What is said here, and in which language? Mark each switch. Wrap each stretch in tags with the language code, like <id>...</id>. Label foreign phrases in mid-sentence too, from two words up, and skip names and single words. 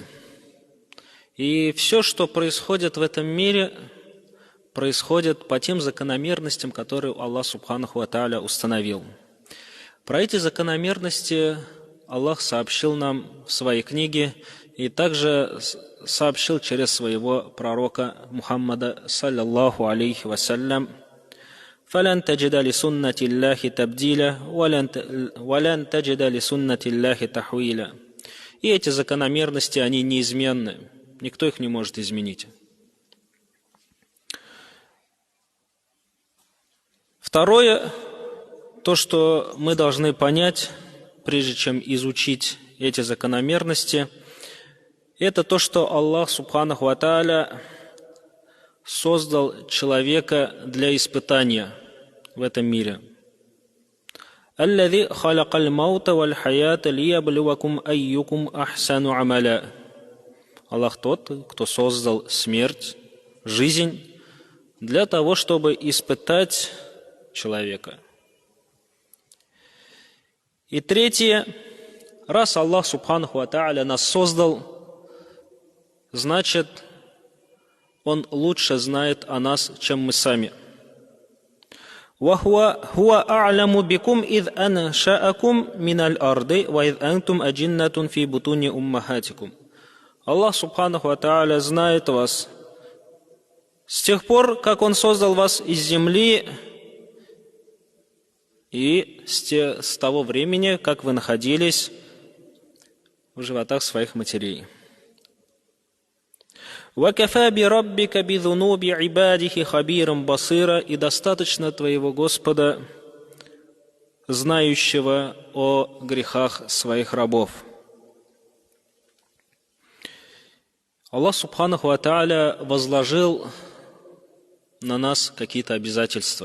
<ru>И все, что происходит в этом мире, происходит по тем закономерностям, которые Аллах</ru> <ar>سبحانه وتعالى</ar> <ru>установил. Про эти закономерности Аллах сообщил нам в своей книге и также сообщил через своего пророка Мухаммада</ru> <ar>صلى الله عليه وسلم: «فلن تجد لسنة الله تبديلا، ولن تجد لسنة الله تحويلا».</ar> <ru>И эти закономерности, они неизменны. Никто их не может изменить. Второе, то, что мы должны понять, прежде чем изучить эти закономерности, это то, что Аллах</ru> <ar>سبحانه وتعالى</ar> <ru>создал человека для испытания в этом мире.</ru> <ar>«الذي خلق الموت والحياة ليبلوكم أيكم أحسن عملا».</ar> <ru>Аллах тот, кто создал смерть, жизнь, для того, чтобы испытать человека. И третье, раз Аллах</ru> <ar>سبحانه وتعالى</ar> <ru>нас создал, значит, Он лучше знает о нас, чем мы сами.</ru> <ar>«هو أعلم بكم إذ أنشأكم من الأرض، وإذ أنتم أجنة في بطون أمهاتكم».</ar> <ru>Аллах</ru> <ar>سبحانه وتعالى</ar> <ru>знает вас с тех пор, как Он создал вас из земли, и с того времени, как вы находились в животах своих матерей.</ru> <ar>«وكفى بربك بذنوب عباده خبيرا بصيرا».</ar> <ru>И достаточно твоего Господа, знающего о грехах своих рабов. Аллах</ru> <ar>سبحانه وتعالى</ar> <ru>возложил на нас какие-то обязательства.</ru>